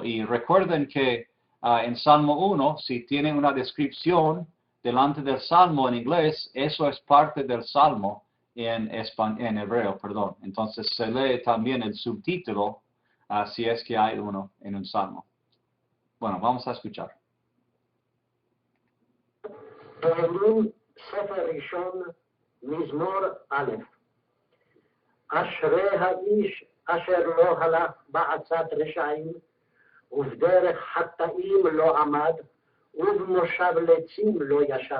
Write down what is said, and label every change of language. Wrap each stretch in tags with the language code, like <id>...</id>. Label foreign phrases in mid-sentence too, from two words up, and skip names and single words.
<es>Y recuerden que en Salmo 1, si tiene una descripción delante del Salmo en inglés, eso es parte del Salmo en hebreo, perdón. Entonces se lee también el subtítulo si es que hay uno en un Salmo. Bueno, vamos a escuchar.</es> <he>תהילים ספר ראשון מזמור א'. אשרי האיש אשר לא הלך בעצת רשעים ובדרך חטאים לא עמד ובמושב לצים לא ישב.</he>